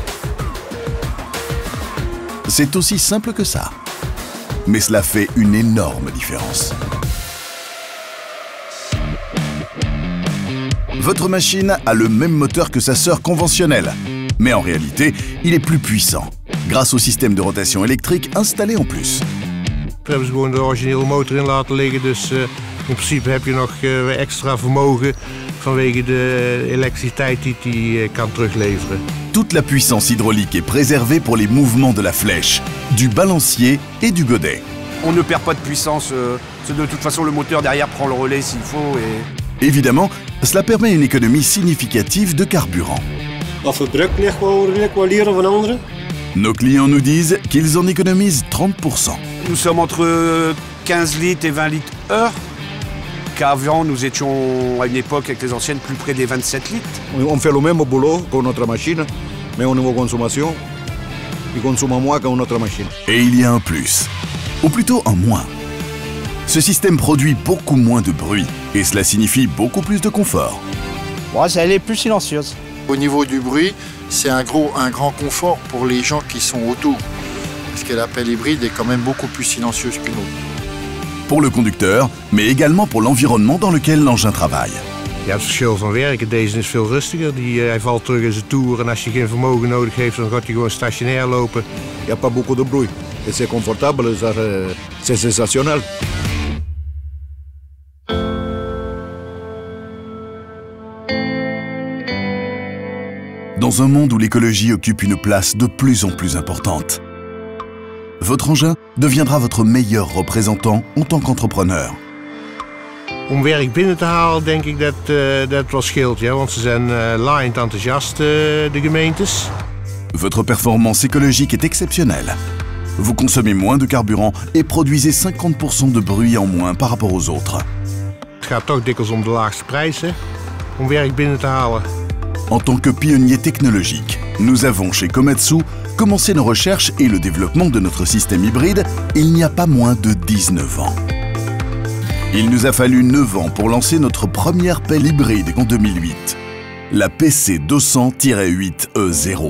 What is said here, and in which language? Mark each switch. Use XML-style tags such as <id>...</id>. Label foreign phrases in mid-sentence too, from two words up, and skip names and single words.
<fr>C'est aussi simple que ça, mais cela fait une énorme différence. Votre machine a le même moteur que sa sœur conventionnelle, mais en réalité, il est plus puissant, grâce au système de rotation électrique installé en plus.</fr> <nl>We hebben ze gewoon de originele motor in laten liggen, dus in principe heb je nog extra vermogen vanwege de elektriciteit die hij kan terugleveren.</nl> <fr>Toute la puissance hydraulique est préservée pour les mouvements de la flèche, du balancier et du godet. On ne perd pas de puissance, de toute façon le moteur derrière prend le relais s'il faut. Évidemment, cela permet une économie significative de carburant.</fr> <nl>Wat verbruik ligt wel leren van anderen.</nl> <fr>Nos clients nous disent qu'ils en économisent 30%. Nous sommes entre 15 litres et 20 litres heure, qu'avant nous étions à une époque avec les anciennes plus près des 27 litres. On fait le même boulot que notre machine, mais au niveau consommation, il consomme moins que notre machine. Et il y a un plus, ou plutôt un moins. Ce système produit beaucoup moins de bruit et cela signifie beaucoup plus de confort. Ouais, elle est plus silencieuse. Au niveau du bruit, c'est un grand confort pour les gens qui sont autour. Parce que la pelle hybride est quand même beaucoup plus silencieuse qu'une autre. Pour le conducteur, mais également pour l'environnement dans lequel l'engin travaille.</fr> <nl>Ja, het verschil van werken, deze is veel rustiger. Hij valt terug in zijn toer en als je geen vermogen nodig heeft, dan gaat hij gewoon stationair lopen.</nl> <fr>Il n'y a pas beaucoup de bruit et c'est confortable, c'est sensationnel. Dans un monde où l'écologie occupe une place de plus en plus importante, votre engin deviendra votre meilleur représentant en tant qu'entrepreneur.</fr> <nl>Om werk binnen te halen denk ik dat wel scheelt, ja, want ze zijn laaiend enthousiast, de gemeentes.</nl> <fr>Votre performance écologique est exceptionnelle. Vous consommez moins de carburant et produisez 50% de bruit en moins par rapport aux autres.</fr> <nl>Het gaat toch dikwijls om de laagste prijzen om werk binnen te halen.</nl> <fr>En tant que pionnier technologique, nous avons chez Komatsu commencé nos recherches et le développement de notre système hybride il n'y a pas moins de 19 ans. Il nous a fallu 9 ans pour lancer notre première pelle hybride en 2008, la PC200-8E0.</fr>